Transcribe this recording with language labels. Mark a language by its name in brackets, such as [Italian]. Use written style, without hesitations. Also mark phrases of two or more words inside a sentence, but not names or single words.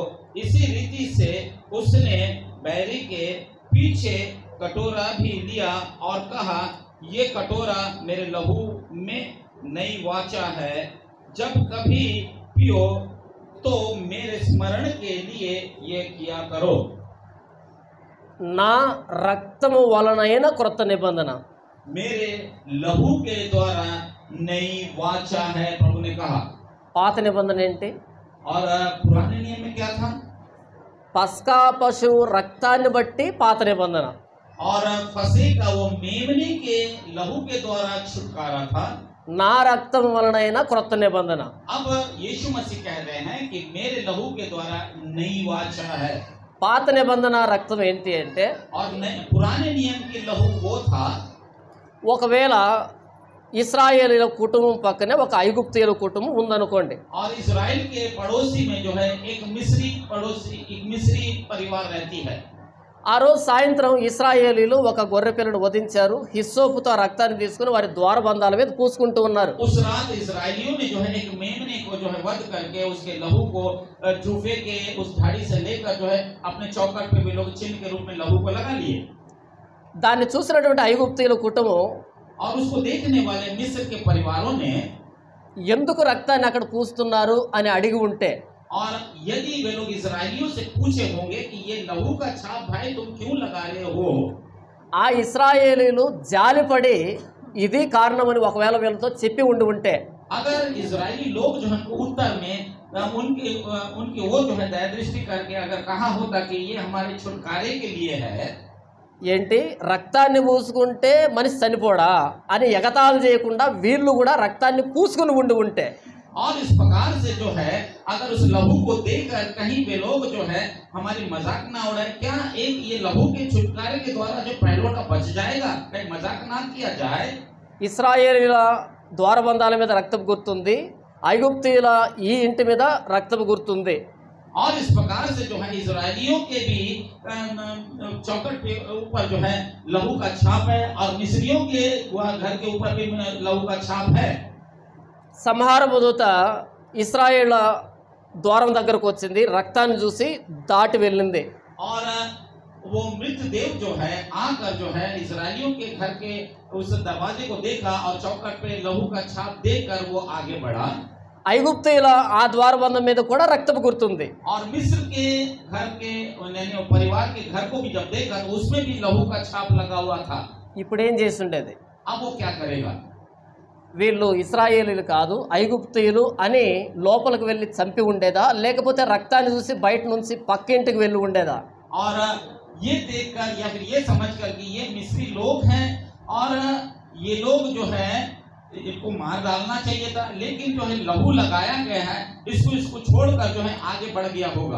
[Hindi] इसी रीति से उसने बैरी के पीछे कटोरा भी लिया और कहा, ये कटोरा मेरे लहू में नई वाचा है, जब कभी पियो तो मेरे स्मरण के लिए ये किया करो। [Telugu] నా రక్తము వలనైన క్రొత్త నిబంధన, [Hindi] मेरे लहू के द्वारा नई वाचा है, प्रभु ने कहा। [Telugu] పాత నిబంధన ఏంటి? [Hindi] और पुराने नियम में क्या था? [Telugu] పస్కా పశువు రక్తాన్ని బట్టి పాత నిబంధన. [Hindi] और फसे का वो मेमने के लहू के द्वारा छुटकारा था। [Telugu] నా రక్తం వలనైన క్రొత్త నిబంధన. [Hindi] अब यीशु मसीह कह रहे हैं कि मेरे लहू के द्वारा नई वाचा है। [Telugu] పాత నిబంధన రక్తం ఏంటి అంటే, [Hindi] और पुराने नियम के लहू वो था, [Telugu] ఒకవేళ ఇశ్రాయేలీల కుటుంబం పక్కనే ఒక ఐగుప్తీయుల కుటుంబం ఉందనుకోండి. [Hindi] और इजराइल के पड़ोसी में जो है एक मिस्री परिवार रहती है। [Telugu] ఆ రోజు సాయంత్రం ఇశ్రాయేలీలు ఒక గొర్రె పిల్లను వధించారు. హిస్సోపుతో రక్తాన్ని తీసుకుని వారి ద్వారబంధాల మీద పూసుకుంటూ ఉన్నారు. [Hindi] उस रात इजराइलियों ने जो है एक मेमने को जो है वध करके उसके लहू को जूफे के उस झाड़ी से लेकर जो है अपने चौखट पे भी लोग चिन्ह के रूप में लहू को लगा लिए। [Telugu] దాన్ని చూసినటువంటి ఐగుప్తీయుల కుటుంబం, [Hindi] और उसको देखने वाले मिस्र के परिवारों ने, [Telugu] ఎందుకు రక్తాన్ని అక్కడ పూస్తున్నారు అని అడిగి ఉంటే, [Hindi] और यदि वे लोग इजराइलियों से पूछे होंगे कि ये लहू का छाप भाई तुम क्यों लगा रहे हो, [Telugu] ఆ ఇశ్రాయేలీలు జాలిపడి ఇది కారణమని ఒకవేళ వీళ్ళతో చెప్పి ఉంటే, [Hindi] अगर इजरायली लोग जो है उत्तर में उनकी वो जो है दया दृष्टि करके अगर कहा होता कि ये हमारे छुटकारे के लिए है, [Telugu] ఏంటి రక్తాన్ని పూసుకుంటే మనిషి చనిపోడా అని ఎగతాళి చేయకుండా వీళ్ళు కూడా రక్తాన్ని పూసుకుని ఉంటే, [Hindi] और इस प्रकार से जो है अगर उस लहू को देखकर कहीं वे लोग जो है हमारी मजाक ना उड़ाए, क्या एक ये लहू के छुटकारे के द्वारा जो पहलुओं का बच जाएगा, कहीं मजाक ना किया जाए। [Telugu] ఇశ్రాయేలీల ద్వారబంధాల మీద రక్తపు గుర్తుంది, ఐగుప్తీయుల ఈ ఇంటి మీద రక్తపు గుర్తుంది. [Hindi] और इस प्रकार से जो है इजरायलियों के भी चौखट के ऊपर जो है लहू का छाप है और मिस्रियों के वह घर के ऊपर भी लहू का छाप है। [Telugu] సంహారపు దూత ఇశ్రాయేళ్ల ద్వారం దగ్గరకు వచ్చింది, రక్తాన్ని చూసి దాటి వెళ్ళింది. [Hindi] और वो मृत देव जो है आकर जो है इजरायलियों के घर के उस दरवाजे को देखा और चौखट पे लहू का छाप देखकर वो आगे बढ़ा। [Telugu] ఐగుప్తీయుల ఆ ద్వారబంధం మీద కూడా రక్తపు గుర్తుంది. [Hindi] और मिस्र के घर के यानी परिवार के घर को भी जब देखा तो उसमें भी लहू का छाप लगा हुआ था. [Telugu] ఇప్పుడు ఏం చేసి ఉండేది? [Hindi] अब वो क्या करेगा? [Telugu] వీళ్ళు ఇశ్రాయేలీలు కాదు ఐగుప్తీయులు అని లోపలికి వెళ్ళి చంపి ఉండేదా, లేకపోతే రక్తాన్ని చూసి బయట నుంచి పక్కింటికి వెళ్ళి ఉండేదా? [Hindi] और ये देखकर या फिर ये समझकर कि ये मिस्री लोग हैं और ये लोग जो है इनको मार डालना चाहिए था, लेकिन जो है लहू लगाया गया है, इसको छोड़कर जो है आगे बढ़ गया होगा.